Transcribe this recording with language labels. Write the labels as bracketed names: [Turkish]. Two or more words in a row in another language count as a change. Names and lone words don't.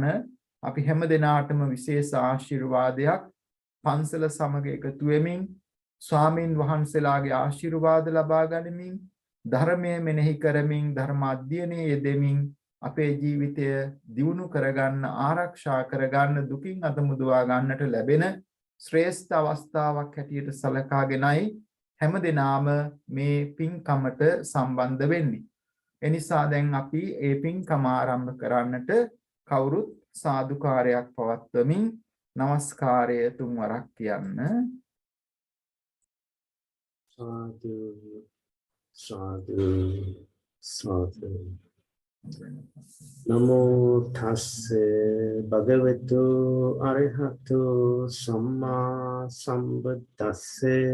[Sinhala] අපි හැම දිනාටම විශේෂ ආශිර්වාදයක් පන්සල සමග එකතු වෙමින් ස්වාමින් වහන්සේලාගේ ආශිර්වාද ලබා ගනිමින් ධර්මයේ මෙනෙහි කරමින් ධර්ම අධ්‍යයනයේ යෙදෙමින් අපේ ජීවිතය දියුණු කරගන්න ආරක්ෂා කරගන්න දුකින් අත මුදවා ගන්නට ලැබෙන ශ්‍රේෂ්ඨ අවස්ථාවක් හැටියට සලකාගෙනයි හැමදෙනාම මේ පින්කමට සම්බන්ධ වෙන්නේ. එනිසා දැන් අපි මේ පින්කම ආරම්භ කරන්නට කවුරුත් සාදුකාරයක් පවත්වමින් නමස්කාරය තුන් වරක් කියන්න. [Pali] Sadhu, sadhu, sadhu. Namo thasse bhagavato arahato samma sambuddhasse.